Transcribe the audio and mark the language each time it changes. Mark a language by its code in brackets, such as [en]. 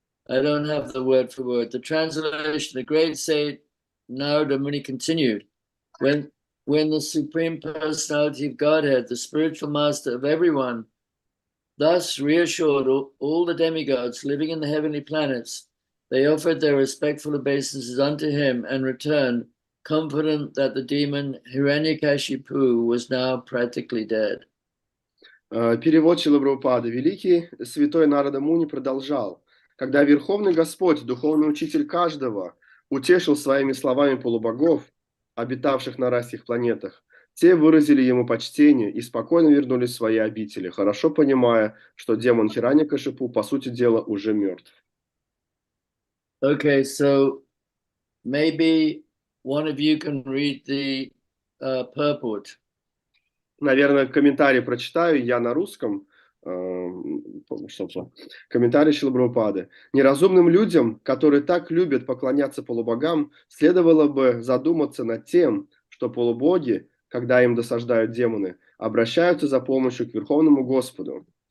[en] I don't have the word for word. The translation, the great sage Narada Muni continued, when the Supreme Personality of Godhead, the spiritual master of everyone, thus reassured all the demigods living in the heavenly planets, they offered their respectful obeisances unto him and returned, confident that the demon Hiranyakashipu was now practically dead. [ru] Перевод Шрилы Прабхупады. Великий святой Нарада Муни продолжал. Когда Верховный Господь, духовный учитель каждого, утешил своими словами полубогов, обитавших на райских планетах, те выразили ему почтение и спокойно вернулись в свои обители, хорошо понимая, что демон Хираньякашипу, по сути дела, уже мертв. [en] Okay, so maybe one of you can read the purport. [ru] Наверное, комментарий прочитаю я на русском. Комментарий Шрилы Прабхупады. Неразумным людям, которые так любят поклоняться полубогам, следовало бы задуматься над тем, что полубоги, когда им досаждают демоны, обращаются за помощью к Верховному Господу.